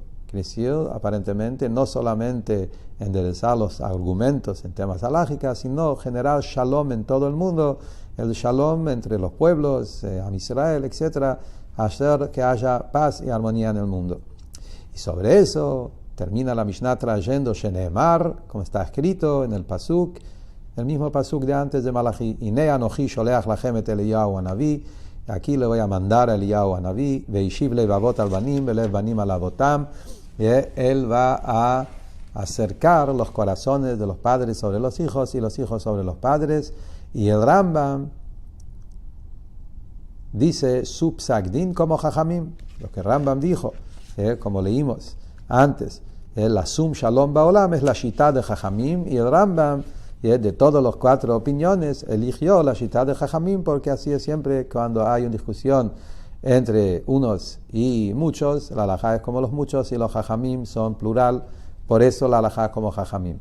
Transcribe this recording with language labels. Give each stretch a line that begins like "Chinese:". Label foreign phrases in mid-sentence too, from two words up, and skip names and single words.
Spanish: Quiere decir, aparentemente, no solamente enderezar los argumentos en temas halágicos, sino generar shalom en todo el mundo, el shalom entre los pueblos, Am Israel, etc., hacer que haya paz y armonía en el mundo. Y sobre eso termina la Mishnah trayendo Sheneemar, como está escrito en el Pasuk, el mismo Pasuk de antes de Malachi,
Hebrew: הנה אנכי שלח לכם את אליה הנביא,
Spanish: aquí le voy a mandar a
Hebrew: אליהו הנביא, והשיב לבבות על בנים ולב בנים על אבותם,
Spanish: y él va a acercar los corazones de los padres sobre los hijos y los hijos sobre los padres. Y el Rambam dice su psakdin como Jajamim, lo que Rambam dijo, como leímos antes,
Hebrew: לשום שלום בעולם
Spanish: es la shita de Jajamim, y el Rambam, de todas las cuatro opiniones, eligió la shita de Jajamim, porque así es siempre cuando hay una discusión entre unos y muchos, la halajá es como los muchos y los Jajamim son plural, por eso la halajá es como Jajamim.